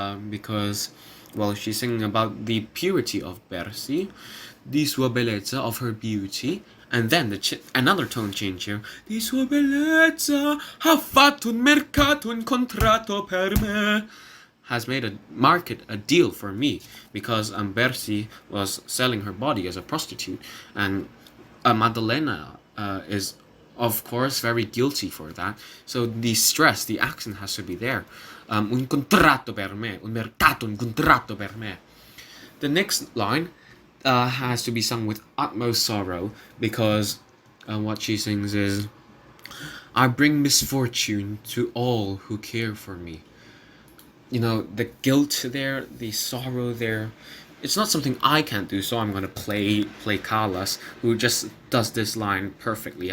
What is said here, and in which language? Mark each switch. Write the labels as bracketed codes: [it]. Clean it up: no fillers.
[en] Because, well, she's singing about the purity of Bercy, [it] di sua bellezza, [en] of her beauty. And then another tone change here. [it] Di sua bellezza ha fatto un mercato incontrato per me. [en] has made a market a deal for me because Bersi was selling her body as a prostitute, and Maddalena is of course very guilty for that. So the stress, the accent has to be there. [it] Un contratto per me, un mercato, un contratto per me. [en] The next line has to be sung with utmost sorrow because what she sings is, I bring misfortune to all who care for me. You know, the guilt there, the sorrow there. It's not something I can't do, so I'm gonna play Carlos, who just does this line perfectly.